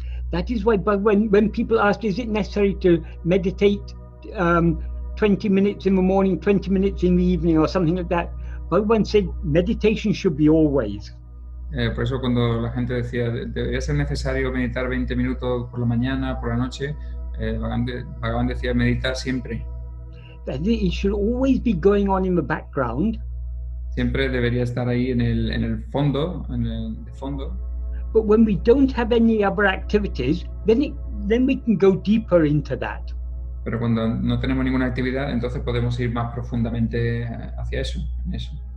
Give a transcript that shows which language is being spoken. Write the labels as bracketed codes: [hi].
[en] That is why when people ask, is it necessary to meditate 20 minutes in the morning, 20 minutes in the evening or something like that, Bhagavan said meditation should be always. [es] Por eso cuando la gente decía, debería ser necesario meditar 20 minutos por la mañana, por la noche, Bhagavan decía, medita siempre. [en] That it should always be going on in the background. [es] Siempre debería estar ahí en el fondo, de fondo. [en] But when we don't have any other activities, then we can go deeper into that. [es] Pero cuando no tenemos ninguna actividad, entonces podemos ir más profundamente hacia eso, en eso.